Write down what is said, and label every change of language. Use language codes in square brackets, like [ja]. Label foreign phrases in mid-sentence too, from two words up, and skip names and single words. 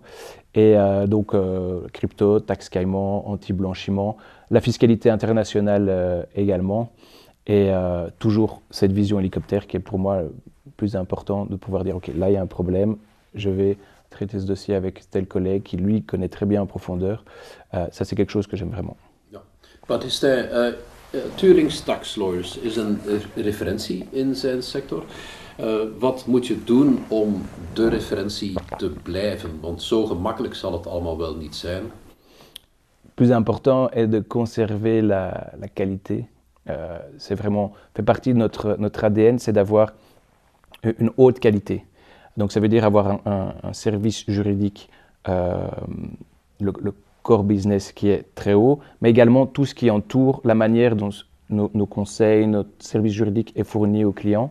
[fr] Et donc, crypto, taxe Caïman, anti-blanchiment, la fiscalité internationale également. Et toujours cette vision hélicoptère qui est pour moi le plus important, de pouvoir dire, OK, là, il y a un problème, je vais traiter ce dossier avec tel collègue qui, lui, connaît très bien en profondeur. Ça, c'est quelque chose que j'aime vraiment. [nl] Ja. Baptiste, Turings Tax Lawyers is een referentie in zijn sector. Wat moet je doen om de referentie te blijven? Want zo gemakkelijk zal het allemaal wel niet zijn. [fr] Le plus important est de conserver la qualité. C'est vraiment fait partie de notre ADN, c'est d'avoir une haute qualité. Donc ça veut dire avoir un service juridique, le [en] core business [fr] qui est très haut, mais également tout ce qui entoure la manière dont nos conseils, notre service juridique est fourni aux clients.